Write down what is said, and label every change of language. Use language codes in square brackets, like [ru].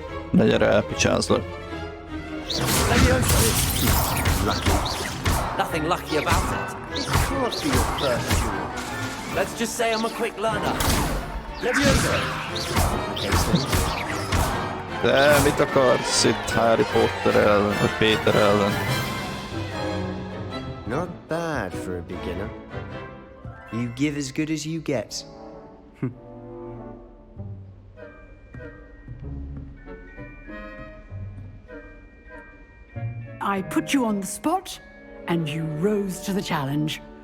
[hu] De gyere, elpicsázlak. Levioso. [en] Lucky. Nothing lucky about it. It can't be your first duel. Let's just say I'm a quick learner. Leviosa! [hu] De mit akarsz itt Harry Potter ellen, vagy Péter ellen? [en] Not bad for a beginner. You give as good as you get. I put you on the spot, and you rose to the challenge.